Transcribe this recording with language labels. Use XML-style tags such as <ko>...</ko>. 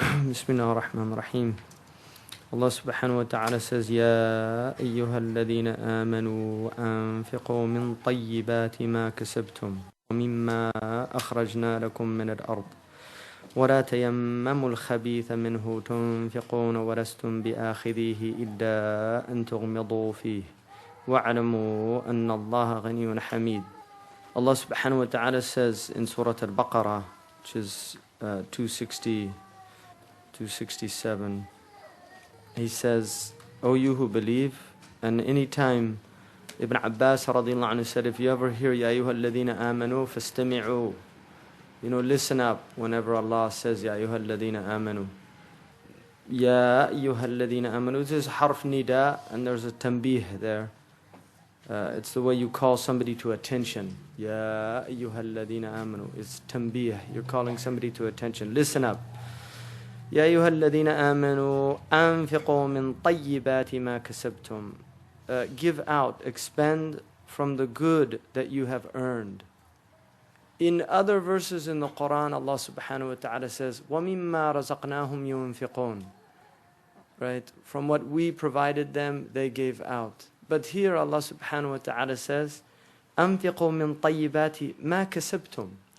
<ar>بسم الله الرحمن الرحيم.</ar> <en>Allah subhanahu wa ta'ala says,</en> <ar>يا أيها الذين آمنوا أنفقوا من طيبات ما كسبتم ومما أخرجنا لكم من الأرض ولا تيمموا الخبيث منه تنفقون ولستم بآخذيه إلا أن تغمضوا فيه واعلموا أن الله غني حميد.</ar> <en>Allah subhanahu wa ta'ala says in Surat al-Baqarah, which is 267, He says, O you who believe. And any time Ibn Abbas radiallahu anhu said, if you ever hear</en> <ar>Ya ayyuha alladhina amanu fastami'u,</ar> <en>listen up whenever Allah says</en> <ar>Ya ayyuha alladhina amanu. Ya ayyuha alladhina amanu.</ar> <en>This is harf nida, and there's a tanbih there. It's the way you call somebody to attention.</en> <ar>Ya ayyuha alladhina amanu.</ar> <en>It's tanbih. You're calling somebody to attention. Listen up.</en> <ar>يا أيها الذين آمنوا أنفقوا من طيبات ما كسبتم.</ar> <en>Give out, expend from the good that you have earned. In other verses in the Qur'an, Allah subhanahu wa ta'ala says,</en> <ar>وَمِمَّا رَزَقْنَاهُمْ يُنْفِقُونَ.</ar> <en>Right? From what we provided them, they gave out. But here Allah subhanahu wa ta'ala says,</en> <ar>أنفقوا من طيبات ما كسبتم.</ar>